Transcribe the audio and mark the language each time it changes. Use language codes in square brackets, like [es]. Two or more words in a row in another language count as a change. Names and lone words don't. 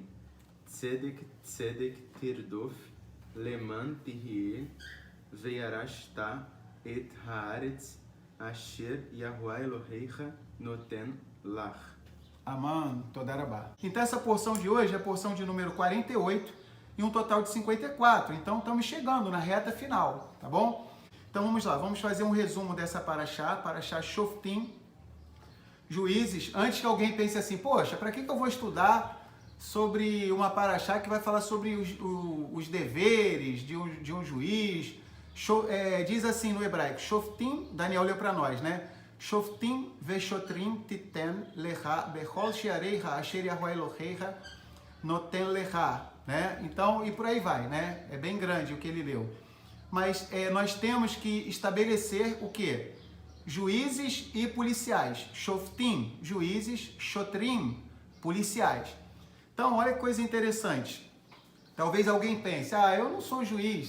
[he] צדק צדק תרדוף למען תהיה וירשת את הארץ אשר יהוה אלוהיך נותן לך. אמן, תודה רבה. [pt] Então essa porção de hoje é a porção de número 48 e um total de 54. Então estamos chegando na reta final, tá bom? Então vamos lá, vamos fazer um resumo dessa paraxá Shoftim, juízes. Antes que alguém pense assim, poxa, para que eu vou estudar sobre uma paraxá que vai falar sobre os deveres de um juiz? Diz assim no hebraico, Shoftim, Daniel leu para nós, né? [he] שופטים ושוטרים תתן לך בכל שעריך אשר יהוה אלהיך נתן לך, [pt] né? Então, e por aí vai, né? É bem grande o que ele leu. Mas nós temos que estabelecer o quê? Juízes e policiais. Shoftim, juízes, shotrim, policiais. Então, olha que coisa interessante. Talvez alguém pense, eu não sou juiz.